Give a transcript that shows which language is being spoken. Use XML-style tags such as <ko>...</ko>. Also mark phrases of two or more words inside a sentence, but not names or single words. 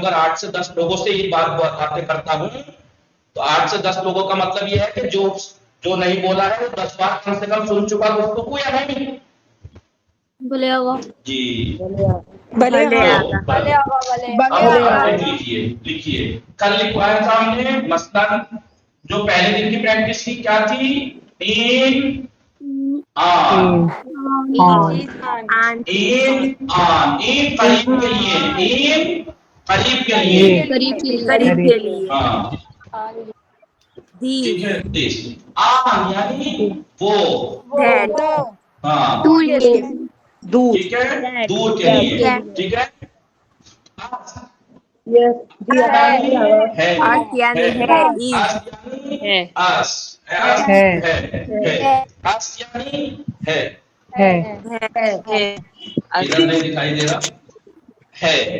<ur>اگر 8 سے 10 لوگوں سے یہ باتیں کرتا ہوں تو 8 سے 10 لوگوں کا مطلب یہ ہے کہ جو نہیں بولا ہے وہ 10 بار کم سے کم سن چکا گفتگو یا نہیں. بھلے آگا جی لکھیے. کل لکھوایا سامنے مثلاً جو پہلے دن کی پریکٹس کی کیا تھی؟</ur> <fa>این آن، این آن،</fa> <ur>این قریب کے لیے، این قریب کے لیے، ہاں ٹھیک ہے. آن یعنی وہ، ہاں ٹھیک ہے، دور کے لیے. ٹھیک ہے، ادھر نہیں دکھائی دے رہا ہے.</ur>